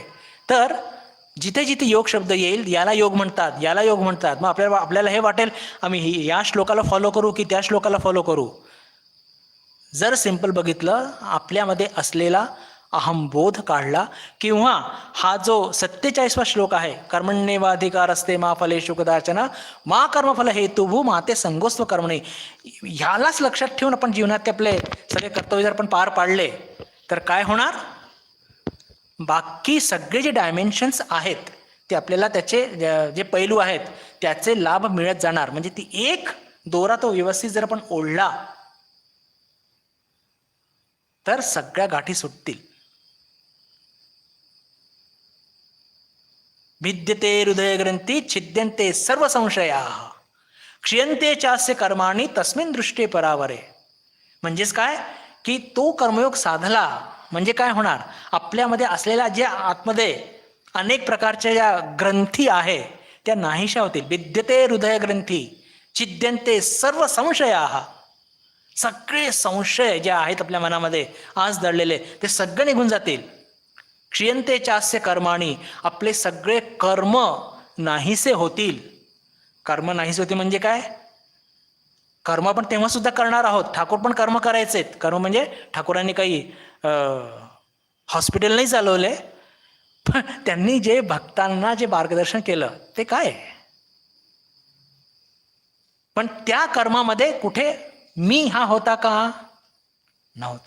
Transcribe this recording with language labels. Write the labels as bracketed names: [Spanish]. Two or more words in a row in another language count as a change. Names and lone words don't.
[Marathi] तर जिथे जिथे योग शब्द येईल याला योग म्हणतात, याला योग म्हणतात. मग आपल्याला हे वाटेल आम्ही या श्लोकाला फॉलो करू की त्या श्लोकाला फॉलो करू. जर सिंपल बघितलं, आपल्यामध्ये असलेला अहंबोध काढला, किंवा हा जो 47वा श्लोक आहे, [Sanskrit] कर्मण्येवाधिकार असते मा फलेषु कदाचन मा कर्मफल हेतुभू माते संगोस्त्व कर्मणे, [Marathi] ह्यालाच लक्षात ठेवून आपण जीवनात आपले सगळे कर्तव्य जर आपण पार पाडले तर काय होणार, बाकी सगळे जे डायमेन्शन्स आहेत ते आपल्याला त्याचे जे पैलू आहेत त्याचे लाभ मिळत जाणार. म्हणजे ती एक दोरा तो व्यवस्थित जर आपण ओढला तर सगळ्या गाठी सुटतील. [Sanskrit] भिद्यते हृदय ग्रंथी छिद्यन्ते सर्व संशया क्षीयन्ते चास्य कर्माणि तस्मिन् दृष्टे परावरे. [Marathi] म्हणजेच काय की तो कर्मयोग साधला म्हणजे काय होणार, आपल्यामध्ये असलेल्या ज्या आतमध्ये अनेक प्रकारच्या ज्या ग्रंथी आहे त्या नाहीशा होतील. [Sanskrit] भिद्यते हृदय ग्रंथी छिद्यन्ते सर्व संशया, [Marathi] सगळे संशय जे आहेत आपल्या मनामध्ये आज दडलेले ते सगळे निघून जातील. [Sanskrit] क्षीयन्ते चास्य कर्माणि, [Marathi] आपले सगळे कर्म नाहीसे होतील. कर्म नाहीसे होते म्हणजे काय, कर्म पण तेव्हा सुद्धा करणार आहोत. ठाकूर पण कर्म करायचे. कर्म म्हणजे ठाकूरांनी काही हॉस्पिटल नाही चालवले, पण त्यांनी जे भक्तांना जे मार्गदर्शन केलं ते काय, पण त्या कर्मामध्ये कुठे मी हा होता का, नव्हता.